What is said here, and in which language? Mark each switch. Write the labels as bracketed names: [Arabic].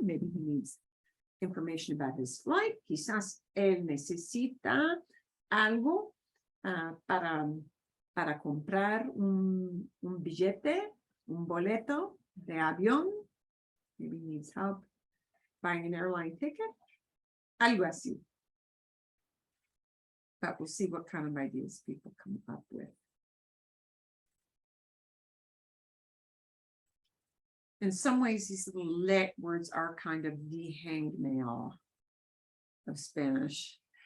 [English] Maybe he needs information about his flight. [Spanish] Quizás él necesita algo para comprar un billete, un boleto de avión. [English] Maybe he needs help buying an airline ticket. Algo así. But we'll see what kind of ideas people come up with. In some ways, these little let words are kind of the hangnail of Spanish.